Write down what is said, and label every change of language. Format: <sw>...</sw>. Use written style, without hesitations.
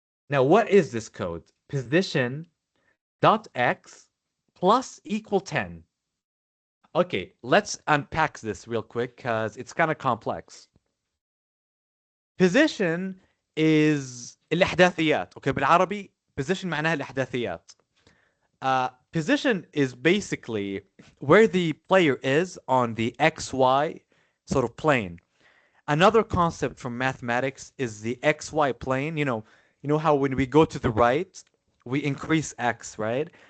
<en>Now, what is this code? Position dot x plus equal 10. Okay, let's unpack this real quick because it's kind of complex. Position is الإحداثيات. Okay,</en> <ar>بالعربي position معناها الإحداثيات.</ar> <en>Position is basically where the player is on the XY sort of plane. Another concept from mathematics is the XY plane. You know how when we go to the right, we increase X, right?</en>